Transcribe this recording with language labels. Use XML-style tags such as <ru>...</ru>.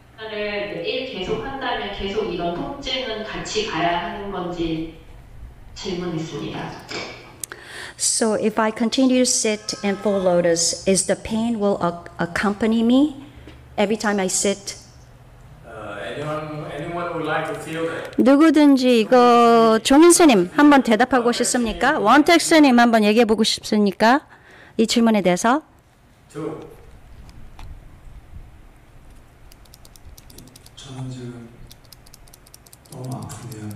<ko>매일 계속 한다면 계속 이런 통증은 같이 가야 하는 건지 질문했습니다.</ko> <en>So if I continue to sit in Full Lotus, is the pain will accompany me every time I sit? Anyone would like to feel that?</en> <ko>누구든지 이거 종인 스님 한번 대답하고 싶습니까? 원택 스님 한번 얘기해 보고 싶습니까? 이 질문에 대해서. 저는 지금 너무 아픈데요.</ko>